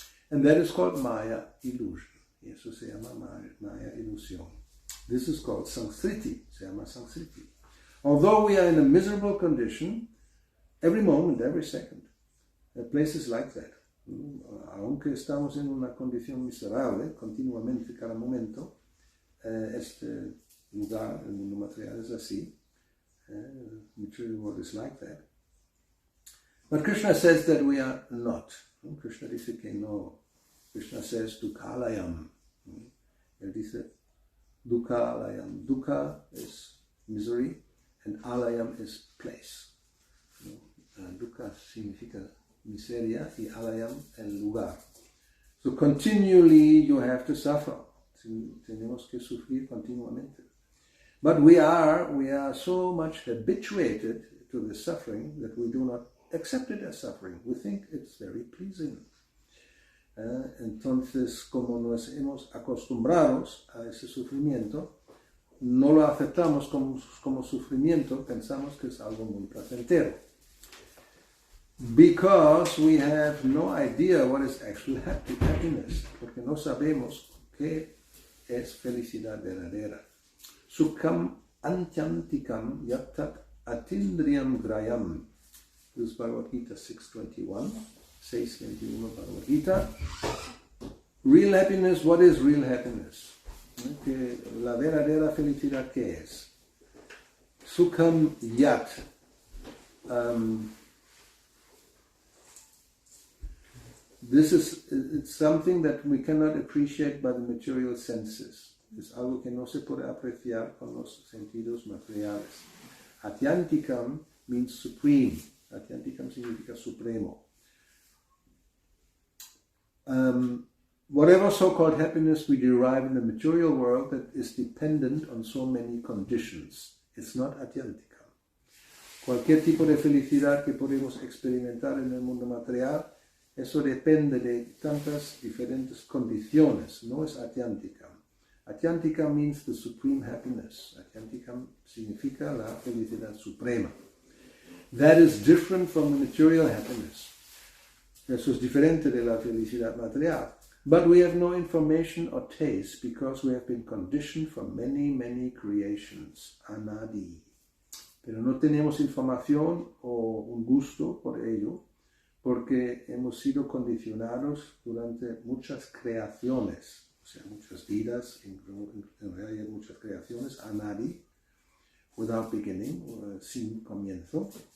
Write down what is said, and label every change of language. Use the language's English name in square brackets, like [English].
[English] And that is called Maya illusion. [Spanish] Y eso se llama Maya ilusión. [English] This is called Sanskriti. [Spanish] Se llama Sanskriti. [English] Although we are in a miserable condition, every moment, every second, places like that. [Spanish] Aunque estamos en una condición miserable, continuamente, cada momento, este lugar, el mundo material es así. [English] Material world is like that. But Krishna says that we are not. [Spanish] Krishna dice que no. [English] Krishna says Dukhalayam. [Spanish] Él dice Dukhalayam. [English] Dukha is misery and Alayam is place. [Spanish] Dukha significa miseria y Alayam el lugar. [English] So continually you have to suffer. [Spanish] Tenemos que sufrir continuamente. [English] But we are so much habituated to the suffering that we do not accept it as suffering. We think it's very pleasing. [Spanish] Entonces, como nos hemos acostumbrados a ese sufrimiento, no lo aceptamos como sufrimiento, pensamos que es algo muy placentero. [English] Because we have no idea what is actual happiness, [Spanish] porque no sabemos qué es felicidad verdadera. [Sanskrit] Sukham antyantikam yattat atindriyam grayam. [English] This is Bhagavad Gita 6.21. 6.21 Bhagavad Gita. Real happiness, what is real happiness? [Spanish] Que la verdadera felicidad, ¿qué es? [Sanskrit] Sukham yat. [English] It's something that we cannot appreciate by the material senses. [Spanish] Es algo que no se puede apreciar con los sentidos materiales. [English] Atyantikam means supreme. [Spanish] Atyantikam significa supremo. [English] Whatever so-called happiness we derive in the material world that is dependent on so many conditions, it's not atyantikam. [Spanish] Cualquier tipo de felicidad que podemos experimentar en el mundo material, eso depende de tantas diferentes condiciones, no es atyantikam. [English] Atyantikam means the supreme happiness. [Spanish] Atyantikam significa la felicidad suprema. [English] That is different from the material happiness. [Spanish] Eso es diferente de la felicidad material. [English] But we have no information or taste because we have been conditioned for many, many creations. [Sanskrit] Anadi. [Spanish] Pero no tenemos información o un gusto por ello porque hemos sido condicionados durante muchas creaciones. O sea, muchas vidas, en realidad muchas creaciones, anadi, [English] without beginning, [Spanish] sin comienzo.